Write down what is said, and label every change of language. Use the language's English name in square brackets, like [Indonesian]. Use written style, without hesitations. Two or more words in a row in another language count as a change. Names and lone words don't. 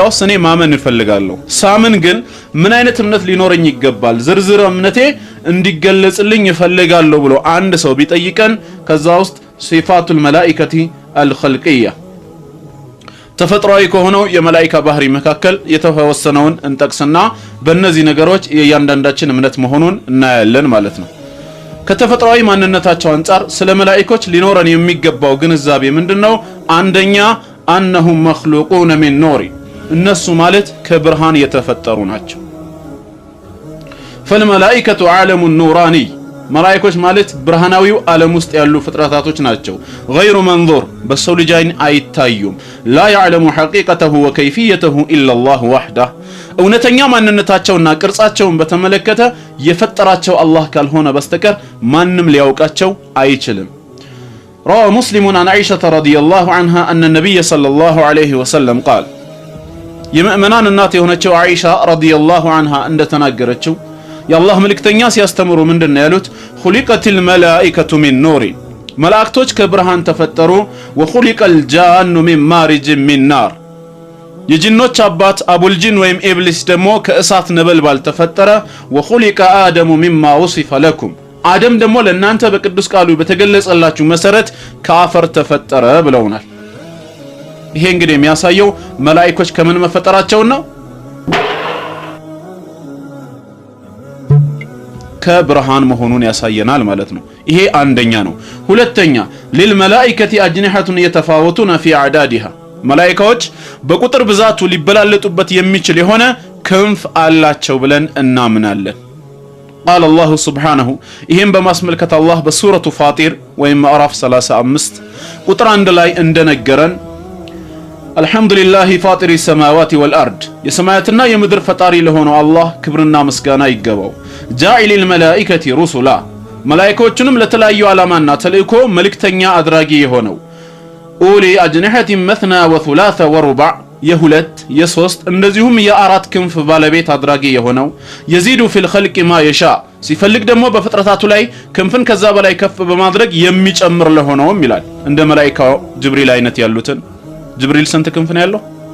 [Amharic] አሁን እኔ ማመን እፈልጋለሁ ሳምን ግን ምን አይነት እምነት ሊኖረኝ ይገባል ዝርዝር እምነቴ እንዲገለጽልኝ እፈልጋለሁ ብሎ አንድ ሰው ቢጠይቀን ከዛ ውስጥ [Arabic] صفات الملائكة الخلقية [Amharic] ተፈጥሯዊ ከሆነው የመላእክታ ባህሪ መካከል የተወሰነውን እንጠቅስና በእነዚህ ነገሮች የእያንዳንዳችን እምነት መሆኑን እናያለን ማለት ነው። ከተፈጥሯዊ ማንነታቸው አንፃር ስለ መላእክቶች ሊኖረን የሚገባው ግንዛቤ ምንድነው? አንደኛ [Arabic] أنهم مخلوقون من نور [Amharic] እነሱ ማለት ከብርሃን የተፈጠሩ ናቸው። [Arabic] فالملائكة عالم نوراني [Amharic] መላእክቶች ማለት ብርሃናዊው ዓለም ውስጥ ያሉ ፍጥረታቶች ናቸው። [Arabic] غير منظور [Amharic] በሰው ልጅ አይን አይታዩም። [Arabic] لا يعلم حقيقته وكيفيته إلا الله وحده [Amharic] እውነተኛ ማንነታቸውና ቅርጻቸውን በተመለከተ የፈጠራቸው አላህ ካልሆነ በስተቀር ማንም ሊያውቃቸው አይችልም። [Arabic] روى مسلم عن عائشة رضي الله عنها أن النبي صلى الله عليه وسلم قال [Amharic] የምእመናን እናት የሆነችው አይሻ [Arabic] رضي الله عنها [Amharic] እንደተናገረችው የአላህ መልእክተኛ ሲያስተምሩ ምንድነው ያሉት? [Arabic] خلقت الملائكة من نور [Amharic] መላእክቶች ከብርሃን ተፈጠሩ። [Arabic] وخلق الجان من مارج من نار [Amharic] የጂኖች አባት አቡልጂን ወይም ኢብሊስ ደግሞ ከእሳት ነበልባል ተፈጠረ። [Arabic] وخلق آدم مما وصف لكم [Amharic] አደም ደግሞ ለእናንተ በቅዱስ ቃሉ በተገለጸላችሁ መሰረት ከአፈር ተፈጠረ ብለውናል። ይሄ እንግዲህ የሚያሳየው መላእክቶች ከምን መፈጠራቸው ነው? ከብርሃን መሆኑን ያሳየናል ማለት ነው። ይሄ አንደኛ ነው። ሁለተኛ [Arabic] للملائكة أجنحة يتفاوتون في أعدادها [Amharic] መላእክቶች በቁጥር ብዛቱ ሊበላለጡበት የሚችል የሆነ ክንፍ አላቸው ብለን እናምናለን። قال [Arabic] الله سبحانه [Amharic] ይሄን በማስመልከት አላህ በሱረቱ ፋጢር ወይም ምዕራፍ 35 ቁጥር 1 ላይ እንደነገረን [Arabic] الحمد لله فاطر السماوات والأرض [Amharic] የሰማያትና የምድር ፈጣሪ ለሆነው አላህ ክብርና ምስጋና ይገባው። [Arabic] جاعل الملائكة رسلا [Amharic] መላእክቶችንም ለተለያዩ ዓላማና ተልእኮ መልእክተኛ አድራጊ የሆነው [Arabic] أولي أجنحة مثنى وثلاث ورباع [Amharic] የሁለት የሶስት እንደዚሁም የአራት ክንፍ ባለቤት አድራጊ የሆነው [Arabic] يزيد في الخلق ما يشاء [Amharic] ሲፈልግ ደግሞ በፍጥረታቱ ላይ ክንፍን ከዛ በላይ ከፍ በማድረግ የሚጨምር ለሆነውም ይላል። እንደ መላእክታው ጅብሪል አይነት ያሉትን ጅብሪል ስንት ክንፍ ነው ያለው?